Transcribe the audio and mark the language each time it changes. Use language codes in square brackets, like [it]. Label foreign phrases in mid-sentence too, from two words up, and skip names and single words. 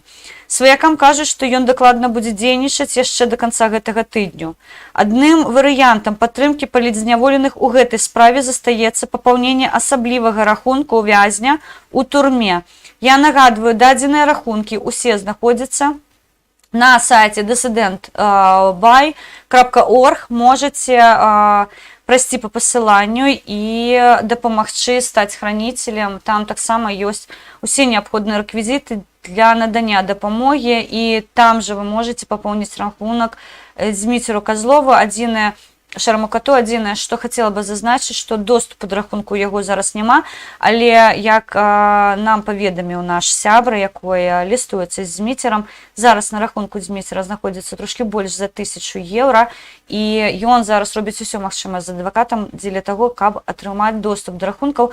[be] Сваякам кажуць, што ён дакладна будзе дзейнічаць яшчэ да канца гэтага тыдню. Адным варыянтам падтрымкі палітзняволеных у гэтай справе застаецца папаўненне асаблівага рахунку вязня ў турме. Я нагадваю, дадзеныя рахункі усе знаходзяцца на сайце dissident.by.org. Можаце прайсці па пасыланню і дапамагчы стаць хранителем. Там таксама ёсць усе неабходныя рэквізіты для надання дапамогі, і там жа вы можаце папоўніць рахунак Зміцеру Козлову. Шармакату адзінае, што хацела бы зазначыць, што доступу да рахунку яго зараз няма, але як нам паведаміў наш сябра, якой лістуецца з Зміцерам, зараз на рахунку Зміцера знаходзіцца трошкі больш за 1000 еўра, і ён зараз робіць усё магчымае з адвакатам дзеля таго, каб атрымаць доступ да рахункаў.